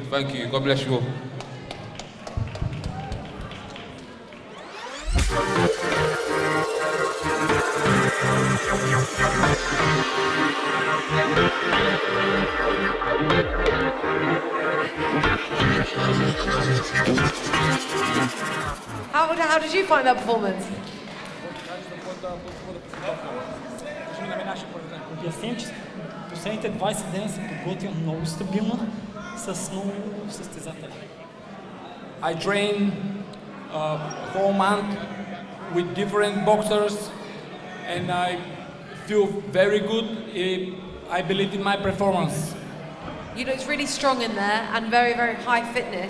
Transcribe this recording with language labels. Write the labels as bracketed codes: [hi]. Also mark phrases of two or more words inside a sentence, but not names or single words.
[en] Thank you, God bless you all. How did you find that performance? [bg] Последните 20 дена се подготвям много стабилно с много състезатели. [en] I train whole month with different boxers and I feel very good. I believe in my performance. You know, it's really strong in there and very, very high fitness.